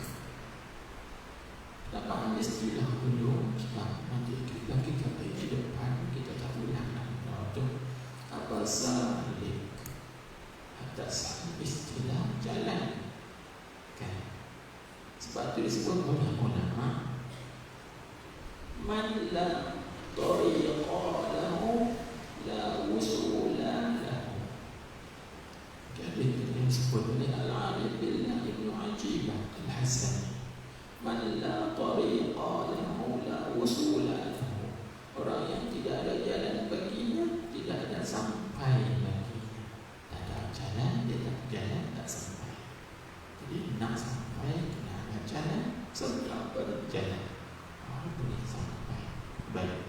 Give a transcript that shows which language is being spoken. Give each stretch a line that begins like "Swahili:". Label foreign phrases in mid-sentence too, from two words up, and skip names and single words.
Malay: Nak faham istilah dulu, nanti kita di depan kita tak ulang tu apa salik. Atas istilah jalan, kan? Sebab tu disebut oleh ulama,
Arabic: من لا طريقة له لا وصول له.
Malay: Jadi yang disebut oleh Al-Arif Billah Ibn Ajibah Al-Hasani,
Arabic: من لا طريقة له لا وصول له.
Malay: Orang yang tidak ada jalan baginya, tidak ada sampai baginya. Tak ada jalan, dia tak jalan, tak sampai. Jadi nak sampai, nak ada jalan, serta berjalan, boleh sampai. Baik.